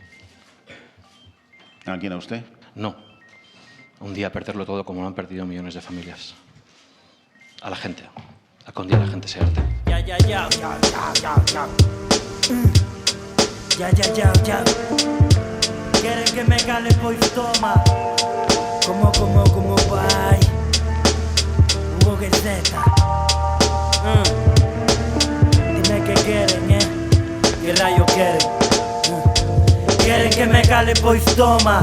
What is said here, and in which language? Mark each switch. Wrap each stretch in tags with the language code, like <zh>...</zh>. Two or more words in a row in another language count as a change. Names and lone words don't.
<es>¿A quién, a usted? No. Un día a perderlo todo como lo han perdido millones de familias. A la gente. A que un día la gente se harte. Ya. Quieren que me cale,</es> <gl>pois toma. Como vai. Hugo Guerzeta.</gl> <es>Dime que quieren, que rayo quieren.</es> <gl>Queren que me cale, pois toma.</gl>